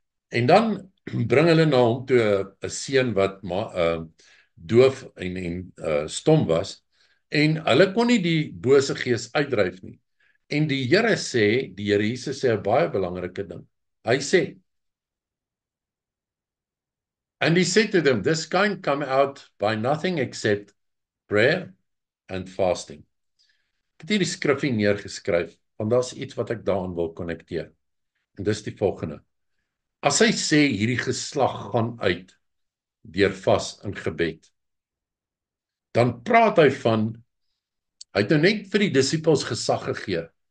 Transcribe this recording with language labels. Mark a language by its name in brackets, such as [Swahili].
[Afrikaans] En dan bring hulle na hom toe 'n seun wat doof en stom was, en hulle kon nie die bose gees uitdryf nie. En die Here Jesus sê 'n baie belangrike ding. Hy sê, [English] and He said to them, this kind come out by nothing except prayer and fasting. [Afrikaans] Ek het hierdie skrifgie neergeskryf, want daar's iets wat ek daaraan wil konnekteer. En dis die volgende. As hy sê hierdie geslag gaan uit deur vas en gebed, dan praat hy het nou net vir die disippels gesag gegee.